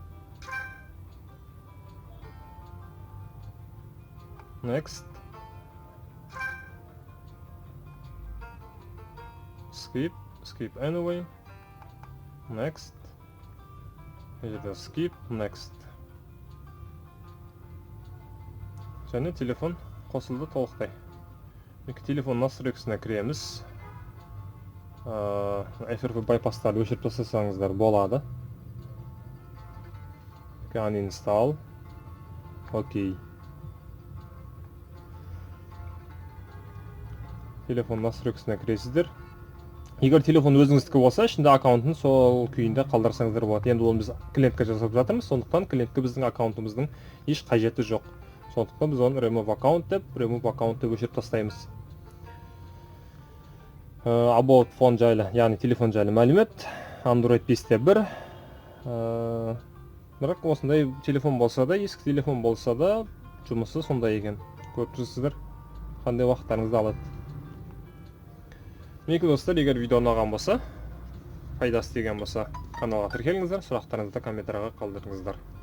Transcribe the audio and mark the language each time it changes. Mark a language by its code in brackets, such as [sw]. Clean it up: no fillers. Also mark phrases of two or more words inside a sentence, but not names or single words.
[en] Next. Skip anyway. Next. Жерде skip, next. [kk] Және телефон қосылды толықтай. Телефон настройкасына кіреміз. FRP байпастарды өшіріп тастасаңыздар болады. [en] Uninstall. Окей. [kk] Телефон настройкасына кіресіздер. Егер телефон өзіңіздікі болса, ішінде аккаунтын сол күйінде қалдырсаңыздар болады. Енді оны біз клиентке жасап жатырмыз, сондықтан клиентке біздің аккаунтымыздың еш қажеті жоқ. Сондықтан біз оны [en] remove account [kk] деп өшіріп тастаймыз. [en] About phone [kk] жайлы, яғни телефон жайлы мәлімет. Android 5-те 1. Бірақ осындай телефон болса да, ескі телефон болса да, жұмысы сондай екен. Көріп тұрсыздар, қандай уақыттарыңызды алады. Мінекей достар, егер видео ұнаған болса, пайдасы тиген болса, каналға тіркеліңіздер, сұрақтарыңызды комментарияға қалдырыңыздар.